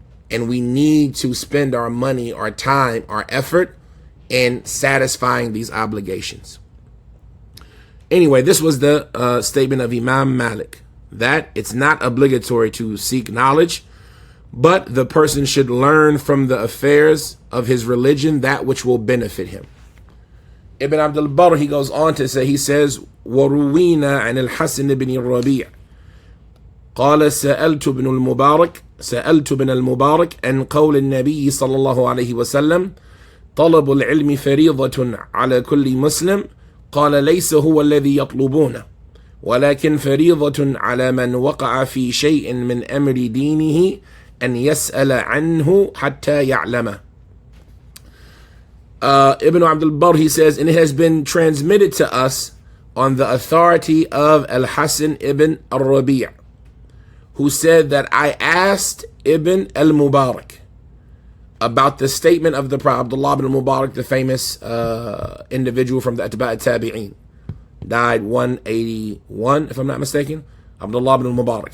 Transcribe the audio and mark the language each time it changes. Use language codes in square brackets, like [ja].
[en] And we need to spend our money, our time, our effort in satisfying these obligations. Anyway, this was the statement of Imam Malik, that it's not obligatory to seek knowledge, but the person should learn from the affairs of his religion that which will benefit him. Ibn Abdul Barr, he goes on to say, he says, [ar] وَرُوِينَا عَنِ الْحَسِنِ بْنِ الرَّبِيعِ قال سألت بن المبارك عن قول النبي صلى الله عليه وسلم طلب العلم فريضة على كل مسلم قال ليس هو الذي يطلبونه ولكن فريضة على من وقع في شيء من أمر دينه أن يسأل عنه حتى يعلمه. [en] Ibn Abdul Barr, he says, and it has been transmitted to us on the authority of Al-Hasan ibn al-Rabi', who said that I asked Ibn al-Mubarak about the statement of the Prophet. Abdullah ibn al-Mubarak, the famous individual from the Atba' al-Tabi'een, died 181, if I'm not mistaken. Abdullah ibn al-Mubarak.